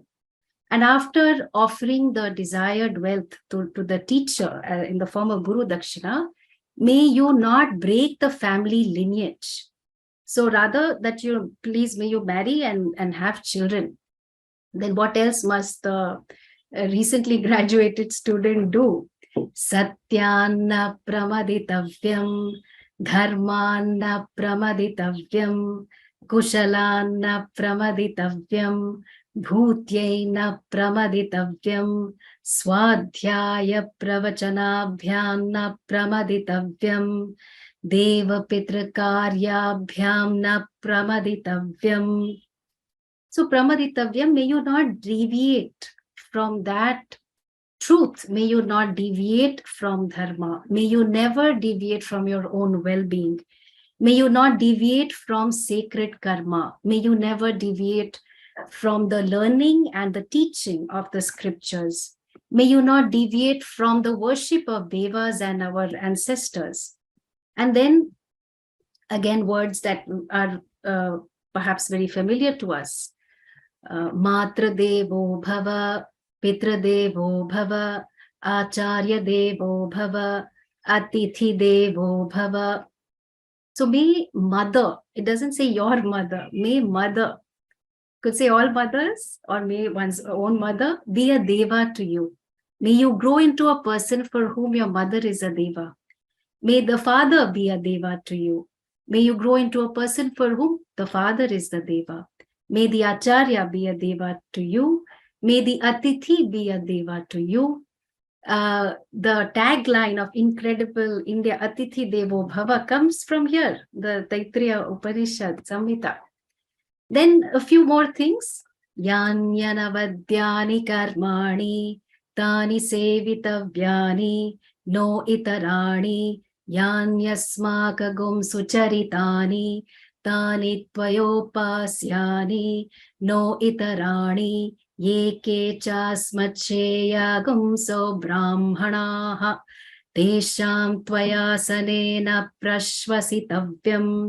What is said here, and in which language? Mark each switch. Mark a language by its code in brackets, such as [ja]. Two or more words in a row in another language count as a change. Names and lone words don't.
[en] And after offering the desired wealth to the teacher in the form of [sa] गुरु दक्षिणा, [en] may you not break the family lineage. So rather that may you marry and have children. Then what else must the recently graduated student do? [sa] सत्यान्न प्रमदितव्यम्, धर्मान्न प्रमदितव्यम्, कुशलान्न प्रमदितव्यम्, भूत्यैन प्रमदितव्यम्, स्वाध्याय प्रवचनाभ्यांन प्रमदितव्यम्, देव पितृकार्याभ्यांन प्रमदितव्यम्. [en] So pramaditavyam, may you not deviate from that truth. May you not deviate from dharma. May you never deviate from your own well-being. May you not deviate from sacred karma. May you never deviate from the learning and the teaching of the scriptures. May you not deviate from the worship of devas and our ancestors. And then again, words that are perhaps very familiar to us. [sa] मातृ देवो भव, पितृ देवो भव, आचार्य देवो भव, अतिथि देवो भव. [en] So may mother, it doesn't say your mother, may mother, could say all mothers, or may one's own mother be a deva to you. May you grow into a person for whom your mother is a deva. May the father be a deva to you. May you grow into a person for whom the father is the deva. May the acharya be a deva to you. May the atithi be a deva to you. The tagline of incredible India, [sa] अतिथि देवो भव, [en] comes from here, the Taittiriya Upanishad Samhita. Then a few more things. [sa] यान्यनवद्यानि कर्माणि, तानि सेवितव्यानि, नो इतराणि, यान्यस्माकं सुचरितानि, तानि त्वयोपास्यानि, नो इतराणि, ये केचास्मच्छ्रेयांसो ब्राह्मणाः, तेषां त्वयासनेन प्रश्वसितव्यम्.